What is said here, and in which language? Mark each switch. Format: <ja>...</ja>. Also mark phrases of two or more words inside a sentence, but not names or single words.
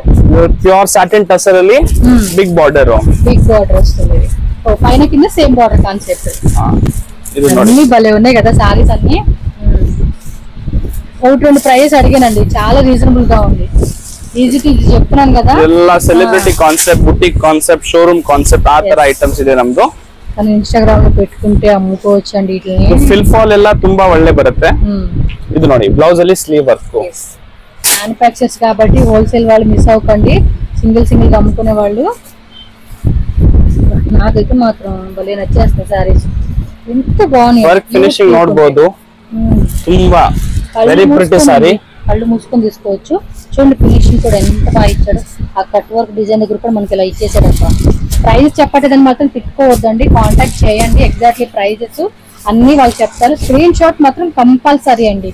<en>pure satin tussar ಅಲ್ಲಿ big border</en> <te>వస్తుంది. పైన కింద</te> <en>same border concept.</en> <te>అన్ని భలే ఉన్నాయి కదా సారీస్ అన్ని. 1-2 ప్రైస్ అడిగానండి, చాలా రీజనబుల్ గా ఉంది. ఈజీ చెప్తున్నాను కదా,</te> <kn>ಎಲ್ಲ</kn> <en>celebrity concept, boutique concept, showroom concept,</en> <kn>ಆ ತರ ಐಟಮ್ಸ್ ಇದೆ ನಮ್ದು.</kn> <te>కానీ ఇన్‌స్టాగ్రామ్ లో పెట్టుకుంటే అమ్ముకోవచ్చు అండి. వీటిని</te> <en>feel fall</en> <kn>ಎಲ್ಲ ತುಂಬಾ ಒಳ್ಳೆ ಬರುತ್ತೆ. ಇದು ನೋಡಿ ಬ್ಲೌಸ್ ಅಲ್ಲಿ</kn> <en>sleeve work.</en> <te>మ్యానుఫ్యాక్చర్స్ కాబట్టి హోల్సేల్ వాళ్ళు మిస్ అవ్వకండి, సింగిల్ గా అమ్ముకునే వాళ్ళు. నాకైతే మాత్రం భలే నచ్చేస్తాయి సారీస్, ఎంత బాగున్నాయి.</te> <en>work finishing</en> <kn>ನೋಡಬಹುದು, ತುಂಬಾ</kn> <en>very pretty saree.</en> <te>కళ్ళు మూసుకొని తీసుకోవచ్చు. చూడండి ఫినిషింగ్ కూడా ఎంత బాగా ఇచ్చాడు. ఆ</te> <en>cut work design</en> <te>దగ్గర కూడా మనకి ఇలా ఇచ్చేసాడు. ప్రైస్ చెప్పటదని మాత్రం తిట్టుకోవద్దండి, కాంటాక్ట్ చేయండి.</te> <en>exactly prices</en> <te>అన్ని వాళ్ళు చెప్తారు.</te> <en>screenshot</en> <te>మాత్రం కంపల్సరీ అండి.</te>